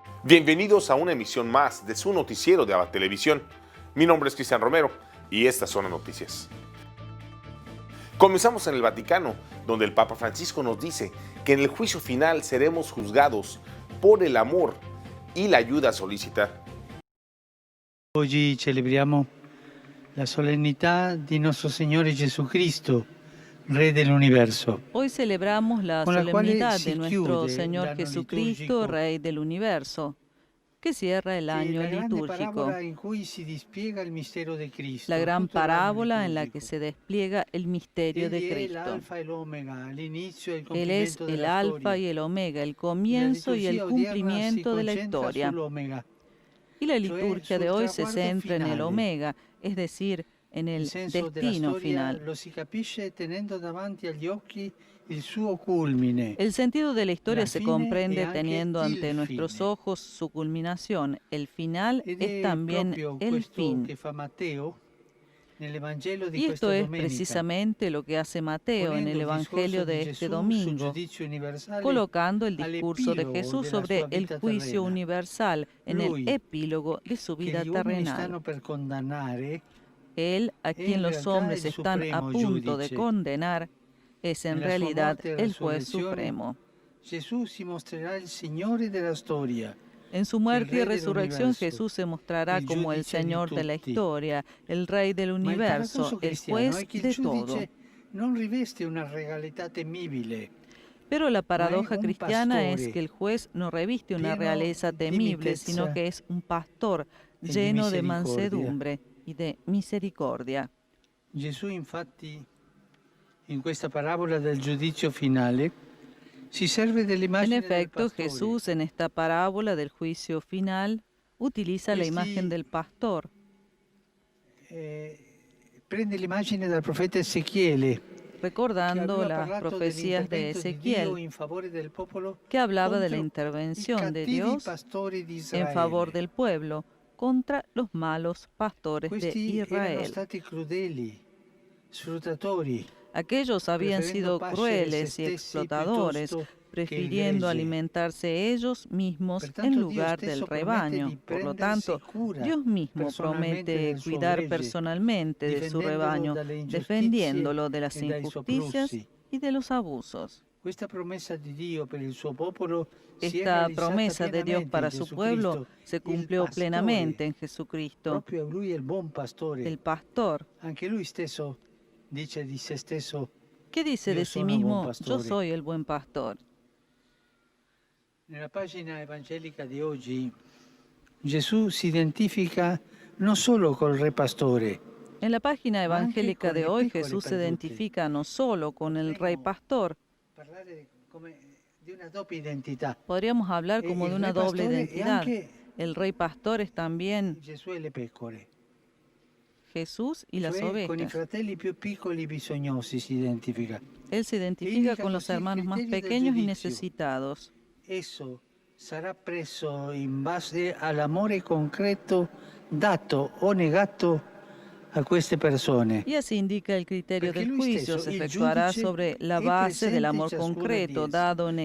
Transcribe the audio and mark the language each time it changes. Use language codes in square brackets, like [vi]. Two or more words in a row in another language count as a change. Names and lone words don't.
[es] Bienvenidos a una emisión más de su noticiero de Abad Televisión. Mi nombre es Cristian Romero y estas son las noticias. Comenzamos en el Vaticano, donde el Papa Francisco nos dice que en el juicio final seremos juzgados por el amor y la ayuda solícita. [it] Oggi celebriamo la solennità di nostro Signore Jesucristo, Re dell'Universo. [es] Hoy celebramos la Con la cual solemnidad se de nuestro [it] chiude [es] Señor [it] l'anno [es] Jesucristo, [it] liturgico, [es] Rey del Universo, que cierra el año [it] la grande [es] litúrgico. [it] parabola in cui si dispiega il mistero di Cristo. [es] La gran [it] tutto l'anno [es] parábola en la que [it] liturgico. [es] se despliega el misterio de [it] Egli è [es] Cristo. [it] l'alfa e l'omega, l'inizio e il [es] Él es [it] compimento [es] el [it] della [es] alfa [it] storia. [es] y el omega, el [it] La [es] comienzo y el [it] liturgia odierna si [es] cumplimiento de la [it] concentra [es] historia. [it] sull'omega, [es] Y la [it] cioè [es] liturgia de [it] sul [es] hoy se [it] traguardo [es] centra en el [it] finale. [es] omega, es decir, en [it] Il [es] el [it] senso della [es] destino [it] storia [es] final. [it] lo si capisce tenendo davanti agli occhi il suo culmine. [es] El sentido de la historia [it] La [es] se [it] fine [es] comprende [it] e anche [es] teniendo [it] il [es] ante nuestros [it] fine. [es] ojos su culminación. El final [it] Ed [es] es [it] è [es] también [it] proprio [es] el [it] questo [es] fin. [it] che fa Matteo nell'Evangelo di [es] Y [it] questa [es] esto es [it] domenica, [es] precisamente lo que hace Mateo en [it] ponendo [es] el [it] il [es] Evangelio [it] discorso di [es] de este [it] Gesù sul [es] domingo, [it] giudizio universale [es] colocando el discurso de [it] all'epilogo [es] Jesús [it] della [es] sobre [it] sua [es] el [it] vita [es] juicio [it] terrena. [es] universal en el [it] Lui, [es] epílogo de su [it] che [es] vida [it] gli uomini [es] terrenal. [it] stanno per condannare, [es] Él, a [it] è [es] quien [it] in [es] los [it] realtà [es] hombres [it] il [es] están a [it] supremo [es] punto de [it] giudice. [es] condenar, es en [it] Nella sua [es] realidad [it] morte e [es] el juez [it] resurrezione, [es] supremo. [it] Gesù si mostrerà il Signore della storia, [es] En su [it] il [es] muerte y [it] Re [es] resurrección [it] dell'universo, [es] Jesús se mostrará [it] il [es] como el [it] giudice di [es] Señor de la [it] tutti. [es] historia, el Rey del [it] Ma il [es] universo, [it] paradosso [es] el [it] cristiano [es] juez [it] è che il [es] de todo. [it] giudice non riveste una regalità temibile, [es] Pero la [it] ma è [es] paradoja [it] un [es] cristiana es [it] pastore [es] que el juez no reviste una [it] pieno [es] realeza [it] di [es] temible, sino [it] mitezza [es] que es un pastor [it] e di [es] lleno de [it] misericordia. [es] mansedumbre y de misericordia. [it] Gesù infatti in questa parabola del giudizio finale si serve [es] En [it] dell'immagine del [es] efecto, [it] pastore. [es] Jesús en esta parábola del juicio final utiliza la imagen del pastor. [it] Prende l'immagine dal profeta Ezechiele, che [es] Recordando [it] aveva [es] las [it] parlato [es] profecías de [it] dell'intervento di Dio [es] Ezequiel, [it] in favore del popolo [es] que hablaba de la [it] contro i [es] intervención de [it] cattivi [es] Dios [it] pastori di [es] en favor [it] Israele. [es] del pueblo contra los malos pastores de [it] Questi erano [es] Israel. [it] stati crudeli, sfruttatori, [es] Aquellos habían [it] preferendo [es] sido [it] pascere [es] crueles [it] se [es] y [it] stessi [es] explotadores, [it] piuttosto che il [es] prefiriendo [it] gregge. [es] alimentarse ellos mismos [it] Pertanto [es] en [it] Dio [es] lugar [it] stesso [es] del [it] promette [es] rebaño. [it] di [es] Por lo [it] prendersi [es] tanto, [it] cura [es] Dios mismo [it] personalmente [es] promete [it] del suo [es] cuidar [it] gregge, [es] personalmente de su [it] difendendolo [es] rebaño, [it] dalle ingiustizie [es] defendiéndolo de las [it] e dai [es] injusticias [it] soprusi. [es] y de los abusos. [it] Questa promessa di Dio per il suo popolo si è [es] Esta [it] realizzata [es] promesa de Dios [it] pienamente [es] para [it] in [es] su [it] Gesù [es] pueblo [it] Cristo, [es] se [it] il [es] cumplió [it] pastore. [es] plenamente en Jesucristo, [it] Proprio lui è il buon pastore. [es] el pastor, [it] Anche lui stesso dice di se stesso: [es] que dice [it] Io [es] de sí [it] sono il buon [es] mismo, yo [it] pastore. [es] soy el buen pastor. [it] Nella pagina evangelica di oggi Gesù si identifica non solo col re pastore, [es] En la página [it] ma anche [es] evangélica [it] con [es] de [it] i [es] hoy [it] piccoli [es] Jesús se [it] perduti. [es] identifica no solo con el rey [it] Potremmo [es] pastor, [it] parlare come di una doppia identità. [es] podríamos hablar como de [it] Il [es] una [it] re [es] doble [it] pastore e [es] identidad. [it] anche [es] El rey pastor es también [it] Gesù e le pecore. [es] Jesús y las [it] Cioè con i [es] ovejas. [it] fratelli più piccoli bisognosi si identifica. [es] Él se identifica [it] indica [es] con los [it] così il [es] hermanos más [it] criterio del [es] pequeños y [it] giudizio. [es] necesitados. [it] Esso sarà preso in base all'amore concreto dato o negato a queste persone. [es] Y así indica el criterio [it] Perché [es] del [it] lui [es] juicio. [it] stesso, [es] Se [it] il [es] efectuará [it] giudice, [es] sobre la [it] è [es] base del [it] presente in [es] amor [it] ciascuna [es] concreto [it] di esse. [es] dado o